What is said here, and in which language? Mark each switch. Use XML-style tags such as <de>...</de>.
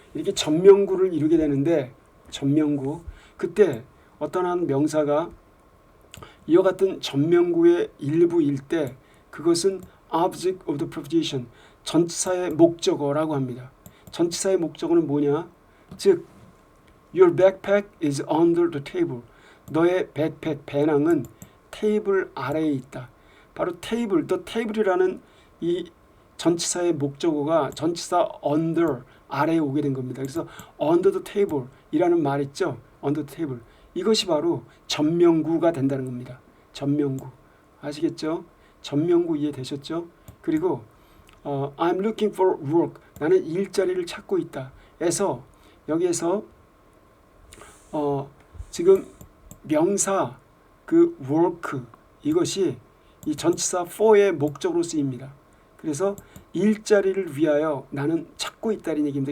<ko>이렇게 전명구를 이루게 되는데, 전명구. 그때 어떤 한 명사가 이와 같은 전명구의 일부일 때 그것은</ko> <en>object of the proposition,</en> <ko>전치사의 목적어라고 합니다. 전치사의 목적어는 뭐냐?</ko> <en>즉, your backpack is under the table.</en> <ko>너의 백팩, 배낭은 테이블 아래에 있다. 바로 테이블, the table이라는 이 전치사의 목적어가 전치사 under, 아래에 오게 된 겁니다. 그래서</ko> <en>under the table</en> <ko>이라는 말 있죠.</ko> <en>on the table.</en> <ko>이것이 바로 전명구가 된다는 겁니다. 전명구. 아시겠죠? 전명구 이해되셨죠?</ko> <en>그리고 I'm looking for work.</en> <ko>나는 일자리를 찾고 있다. 에서 여기에서 지금 명사 그 work 이것이 이 전치사 for의 목적으로 쓰입니다. 그래서 일자리를 위하여 나는 찾고 있다는 얘기입니다.</ko>